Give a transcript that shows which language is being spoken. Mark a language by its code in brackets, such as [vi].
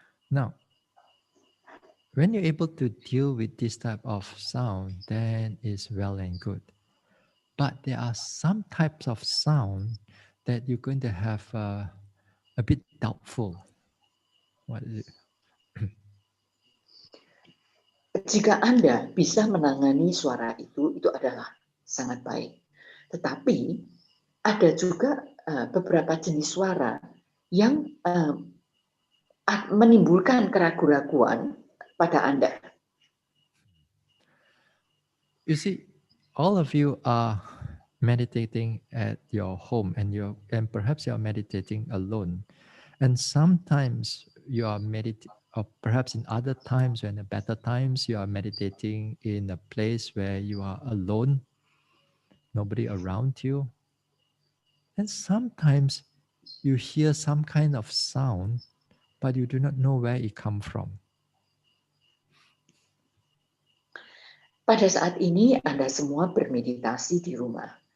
[en] Now, when you're able to deal with this type of sound, then it's well and good. But there are some types of sound that you're going to have a bit doubtful. What is it? [id] Jika Anda bisa menangani suara itu adalah sangat baik. Tetapi ada juga beberapa jenis suara yang menimbulkan keraguan-raguan pada Anda. [en] You see, all of you are meditating at your home, and perhaps you're meditating alone. And sometimes you are meditating, or perhaps in other times, when the better times, you are meditating in a place where you are alone, nobody around you. And sometimes you hear some kind of sound, but you do not know where it comes from. [id] Pada saat ini Anda semua bermeditasi di rumah.